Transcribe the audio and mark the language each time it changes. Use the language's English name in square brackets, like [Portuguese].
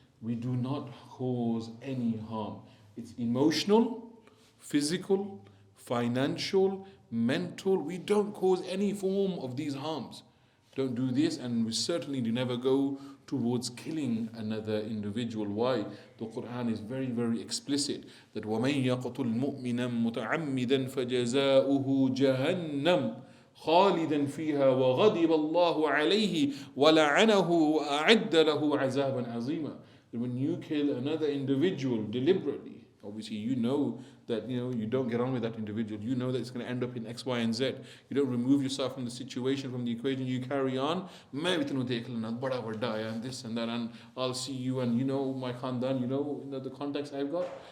[English] We do not cause any harm. It's emotional, physical, financial, mental. We don't cause any form of these harms. Don't do this, and we certainly do never go towards killing another individual. Why? The Quran is very, very explicit that [Arabic] وَمَن يَقْتُلْ مُؤْمِنًا مُتَعَمِّدًا فَجَزَاؤُهُ جَهَنَّمْ خالدا فيها وغضب الله عليه ولعنه وأعد له عذابا عظيما. [English] When you kill another individual deliberately, obviously you know that you don't get on with that individual. You know that it's going to end up in X, Y, and Z. You don't remove yourself from the situation, from the equation. You carry on. [Punjabi] मैं भी तेनू देख लेना, बड़ा बड़ा है, [English] and this and that, and I'll see you, and my khandan, the context I've got.